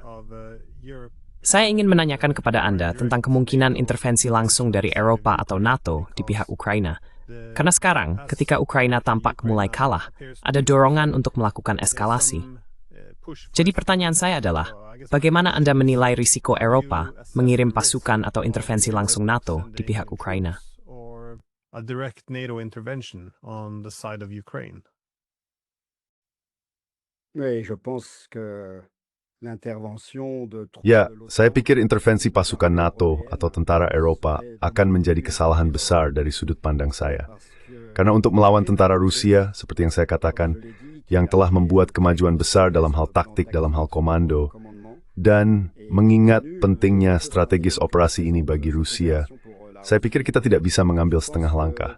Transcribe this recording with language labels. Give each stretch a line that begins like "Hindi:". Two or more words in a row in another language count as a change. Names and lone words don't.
Indonesian: Saya ingin menanyakan kepada Anda tentang kemungkinan intervensi langsung dari Eropa atau NATO di pihak Ukraina. Karena sekarang, ketika Ukraina tampak mulai kalah, ada dorongan untuk melakukan eskalasi. Jadi pertanyaan saya adalah, bagaimana Anda menilai risiko Eropa mengirim pasukan atau intervensi langsung NATO di pihak Ukraina?
English: A direct NATO intervention on the side of Ukraine.
French: Oui, je pense que l'intervention de
Indonesian: Ya, saya pikir intervensi pasukan NATO atau tentara Eropa akan menjadi kesalahan besar dari sudut pandang saya. Karena untuk melawan tentara Rusia, seperti yang saya katakan, yang telah membuat kemajuan besar dalam hal taktik, dalam hal komando, dan mengingat pentingnya strategis operasi ini bagi Rusia, saya pikir kita tidak bisa mengambil setengah langkah.